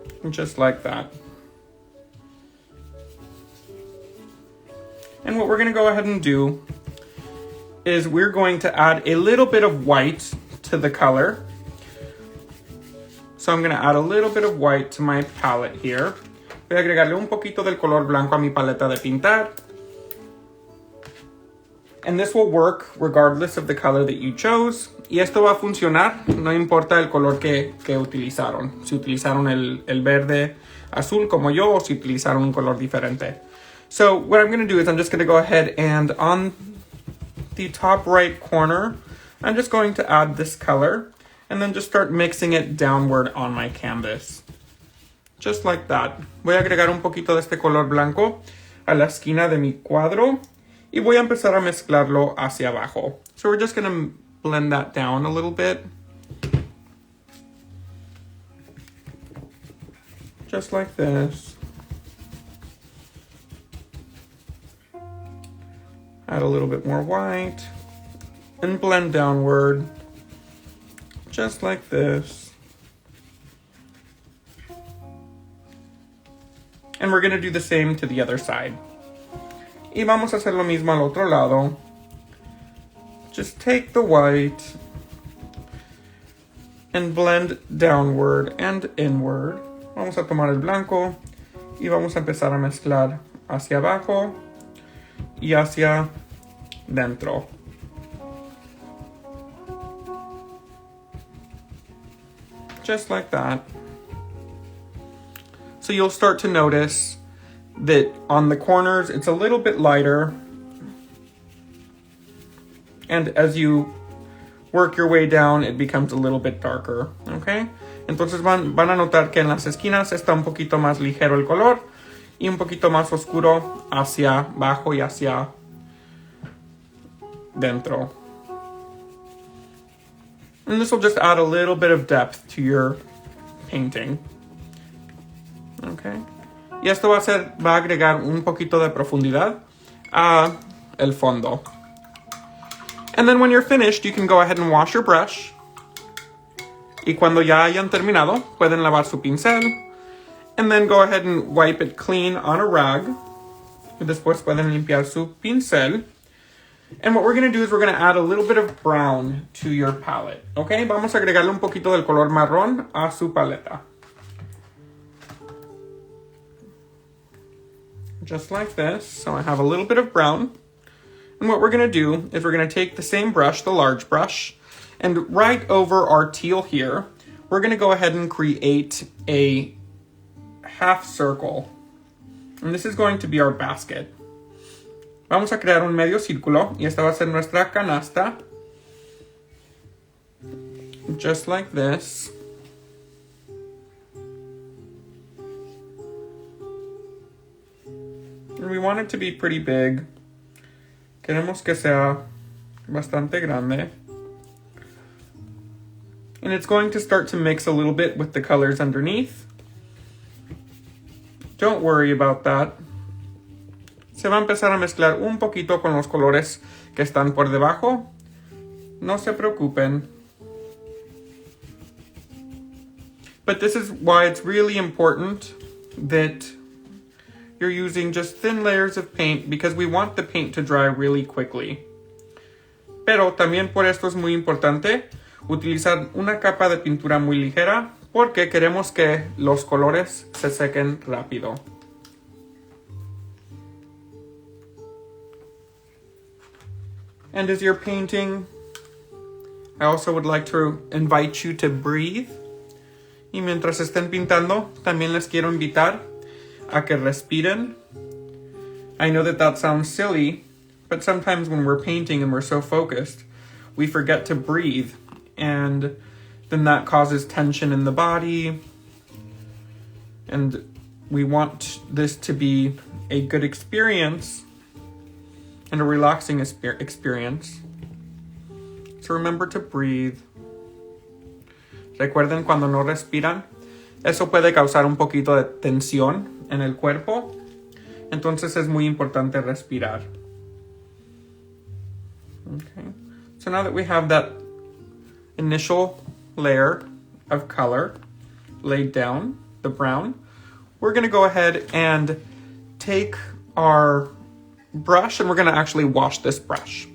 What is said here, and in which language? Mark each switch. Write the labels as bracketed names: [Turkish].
[English] Just like that. And what we're going to go ahead and do is we're going to add a little bit of white to the color. So I'm going to add a little bit of white to my palette here. [Spanish] Voy a agregarle un poquito del color blanco a mi paleta de pintar. [English] And this will work regardless of the color that you chose. [Spanish] Y esto va a funcionar, no importa el color que utilizaron. Si utilizaron el verde azul como yo, o si utilizaron un color diferente. [English] So what I'm going to do is I'm just going to go ahead and on the top right corner, I'm just going to add this color and then just start mixing it downward on my canvas. Just like that. [Spanish] Voy a agregar un poquito de este color blanco a la esquina de mi cuadro y voy a empezar a mezclarlo hacia abajo. [English] So we're just going to blend that down a little bit. Just like this. Add a little bit more white and blend downward, just like this. And we're going to do the same to the other side. [Spanish] Y vamos a hacer lo mismo al otro lado. [English] Just take the white and blend downward and inward. [Spanish] Vamos a tomar el blanco y vamos a empezar a mezclar hacia abajo y hacia dentro. [English] Just like that. So you'll start to notice that on the corners it's a little bit lighter, and as you work your way down it becomes a little bit darker, okay? [Spanish] Entonces van a notar que en las esquinas está un poquito más ligero el color y un poquito más oscuro hacia abajo y hacia dentro. [English] And this will just add a little bit of depth to your painting. Okay. [Spanish] Y esto va a agregar un poquito de profundidad a el fondo. [English] And then when you're finished, you can go ahead and wash your brush. [Spanish] Y cuando ya hayan terminado, pueden lavar su pincel. [English] And then go ahead and wipe it clean on a rag. [Spanish] Y después pueden limpiar su pincel. [English] And what we're going to do is we're going to add a little bit of brown to your palette. [Spanish] Okay, vamos a agregarle un poquito del color marrón a su paleta. [English] just like this. So I have a little bit of brown. And what we're going to do is we're going to take the same brush, the large brush, and right over our teal here, we're going to go ahead and create a half circle. And this is going to be our basket. [Spanish] Vamos a crear un medio círculo y esta va a ser nuestra canasta. [English] Just like this. And we want it to be pretty big. [Spanish] Queremos que sea bastante grande. [English] And it's going to start to mix a little bit with the colors underneath. Don't worry about that. [Spanish] Se va a empezar a mezclar un poquito con los colores que están por debajo. No se preocupen. [English] But this is why it's really important that you're using just thin layers of paint because we want the paint to dry really quickly. [Spanish] Pero también por esto es muy importante utilizar una capa de pintura muy ligera porque queremos que los colores se sequen rápido. [English] And as you're painting, I also would like to invite you to breathe. [Spanish] Y mientras estén pintando, también les quiero invitar a que respiren. [English] I know that sounds silly, but sometimes when we're painting and we're so focused, we forget to breathe. And then that causes tension in the body. And we want this to be a good experience and a relaxing experience. So remember to breathe. [Spanish] Recuerden cuando no respiran, eso puede causar un poquito de tensión en el cuerpo. Entonces es muy importante respirar. [English] Okay. So now that we have that initial layer of color laid down, the brown, we're going to go ahead and take our brush and we're going to actually wash this brush.